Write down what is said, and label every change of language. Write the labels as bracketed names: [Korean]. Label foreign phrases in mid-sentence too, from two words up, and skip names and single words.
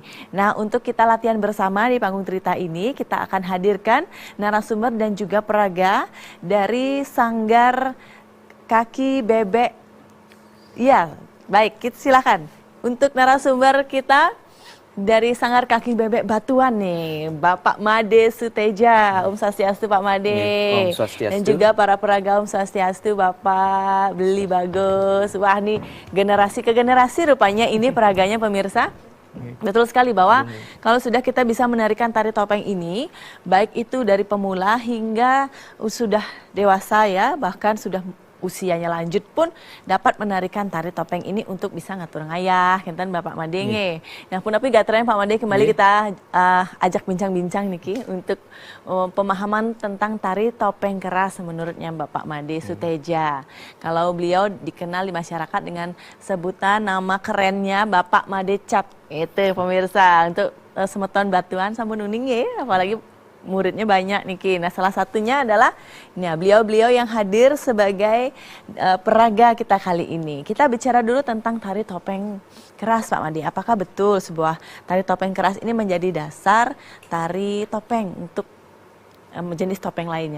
[Indonesian] Nah, untuk kita latihan bersama di panggung cerita ini, kita akan hadirkan narasumber dan juga peraga dari Sanggar Kaki Bebek. Ya, baik, silakan. Untuk narasumber kita dari Sanggar Kaki Bebek Batuan nih, Bapak Made Suteja. Om Swastiastu Pak Made. Om Swastiastu. Dan juga para peraga Om Swastiastu Bapak Beli Bagus. Wah, nih generasi ke generasi rupanya ini peraganya pemirsa. Betul sekali bahwa kalau sudah kita bisa menarikan tari topeng ini, baik itu dari pemula hingga sudah dewasa ya, bahkan sudah usianya lanjut pun dapat menarikan tari topeng ini untuk bisa [Balinese] ngatur ngayah, kinten [Indonesian] Bapak Madenge. Nah, pun tapi gateranya Pak Made kembali kita ajak bincang-bincang niki untuk pemahaman tentang tari topeng keras menurutnya Bapak Made Suteja. Kalau beliau dikenal di masyarakat dengan sebutan nama kerennya Bapak Made Cap. Itu pemirsa untuk semeton Batuan [Balinese] sampun uning [Indonesian] ya, apalagi muridnya banyak niki. Nah, salah satunya adalah beliau-beliau yang hadir sebagai peraga kita kali ini. Kita bicara dulu tentang tari topeng keras, Pak Made. Apakah betul sebuah tari topeng keras ini menjadi dasar tari topeng untuk jenis topeng lainnya?